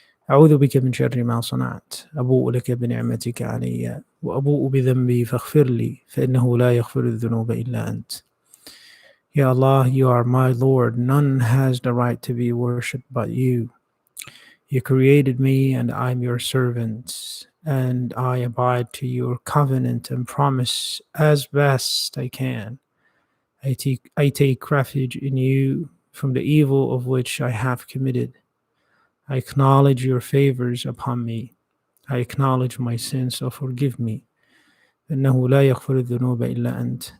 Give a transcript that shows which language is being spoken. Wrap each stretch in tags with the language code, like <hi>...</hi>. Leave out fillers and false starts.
<ar>أعوذ بك من شر ما صنعت، أبوء لك بنعمتك علي وأبوء بذنبي فاغفر لي فإنه لا يغفر الذنوب إلا أنت.</ar> <en>Ya Allah, You are my Lord. None has the right to be worshipped but You. You created me, and I am Your servant, and I abide to Your covenant and promise as best I can. I take refuge in You from the evil of which I have committed. I acknowledge Your favors upon me. I acknowledge my sins, so forgive me.</en> <ar>إنه لا يغفر الذنوب إلا أنت.</ar>